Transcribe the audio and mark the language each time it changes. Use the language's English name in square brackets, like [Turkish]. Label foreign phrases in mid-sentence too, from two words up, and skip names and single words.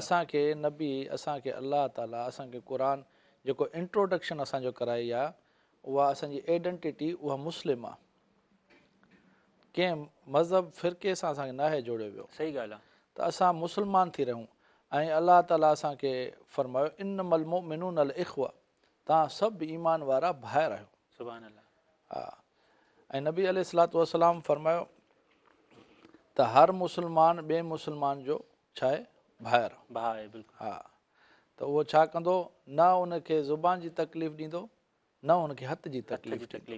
[Sindhi] असांखे नबी, असांखे अलाह ताला, असांखे क़ुर जेको इंट्रोडक्शन असांजो कराई आहे, उहा असांजी आइडेंटिटी उहा मुस्लिम आहे। कंहिं मज़हब फ़िरके सां असांखे नाहे जोड़ियो वियो, सही ॻाल्हि आहे। त असां मुस्लमान थी रहूं। ऐं अलाह ताला असांखे फ़रमायो [Arabic] إنما المؤمنون الإخوة, [Sindhi] तव्हां सभु ईमान वारा भाइर आहियो। [Arabic] سبحان الله. [Sindhi] हा, ऐं नबी [Arabic] عليه الصلاة والسلام [Sindhi] फ़रमायो त हर मुस्लमान ॿिए मुस्लमान जो छा आहे, भाइर भाउ आहे, बिल्कुलु। हा, त उहो छा कंदो, न उनखे ज़ुबान जी तकलीफ़ ॾींदो, न उनखे हथ जी तकलीफ़